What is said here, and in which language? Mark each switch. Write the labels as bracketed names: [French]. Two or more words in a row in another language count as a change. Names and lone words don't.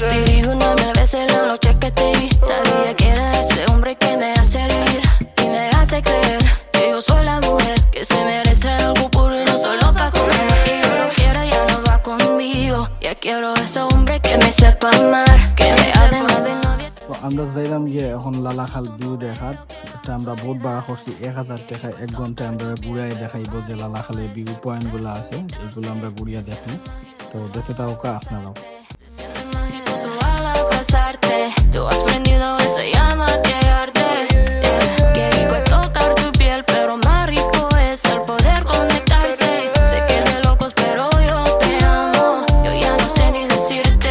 [Spanish] Repetiría 1000 veces la noche que te vi. Sabía que era ese hombre que me hace reír y me hace creer que yo soy la mujer que se merece algo puro y no solo pa' comer. Y yo lo quiero, ya no va conmigo. Ya quiero ese hombre que me sepa amar, que me además de novia. [Bangla] তো আমরা যাইলাম গিয়ে এখন লালাখাল ভিউ দেখার। এটা আমরা বহুত ভাড়া করছি 1000 টাকা 1 ঘন্টায় আমরা ঘুরাই দেখাইবো যে লালাখালের [English] view point [Bangla] গুলো আছে, এগুলো আমরা ঘুরিয়ে দেখি। তো দেখে তাও কা আপনারাও। [Spanish] Siento magneto al abrazarte. Tú has prendido esa llama que arde. Qué rico es tocar tu piel, pero más rico es el poder conectarse. Sé que es de locos, pero yo te amo. Yo ya no sé ni decirte.